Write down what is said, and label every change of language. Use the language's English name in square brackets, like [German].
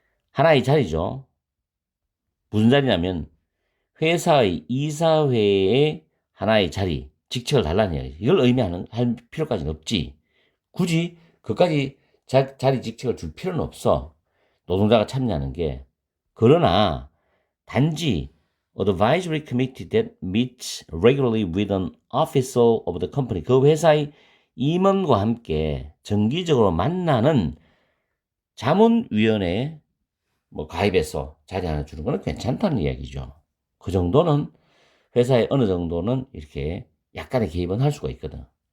[Korean] 하나의 자리죠. 무슨 자리냐면 회사의 이사회의 하나의 자리, 직책을 달라는 이야기. 이걸 할 필요까지는 없지. 굳이 그까지 자리 직책을 줄 필요는 없어. 노동자가 참여하는 게. 그러나 단지 [English] advisory committee that meets regularly with an official of the company. [Korean] 그 회사의 임원과 함께 정기적으로 만나는 자문위원회에 뭐 가입해서 자리 하나 주는 거는 괜찮다는 이야기죠. 그 정도는 회사에 어느 정도는 이렇게 약간의 개입은 할 수가 있거든.